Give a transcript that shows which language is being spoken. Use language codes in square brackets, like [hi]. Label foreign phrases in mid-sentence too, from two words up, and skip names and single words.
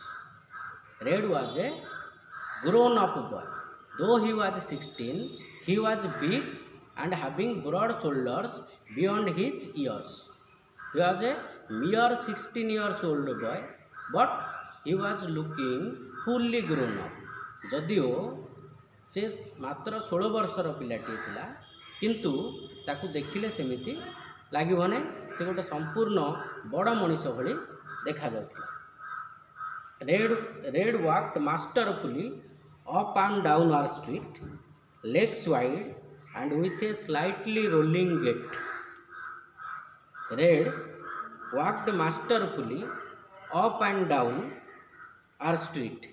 [en] Red was a grown-up boy. Though he was 16, he was big and having broad shoulders beyond his years. He was a mere 16 years old boy, but he was looking fully grown up. [or] ଯଦିଓ ସେ ମାତ୍ର 16 ବର୍ଷର ପିଲାଟି ଥିଲା, କିନ୍ତୁ ତାକୁ ଦେଖିଲେ ସେମିତି ଲାଗିବ ନାହିଁ ସେ ଗୋଟେ ସମ୍ପୂର୍ଣ୍ଣ ବଡ଼ ମଣିଷ ଭଳି ଦେଖା ଯାଉଥିଲା. [en] Red walked masterfully up and down our street, legs wide and with a slightly rolling gait. Red walked masterfully up and down our street.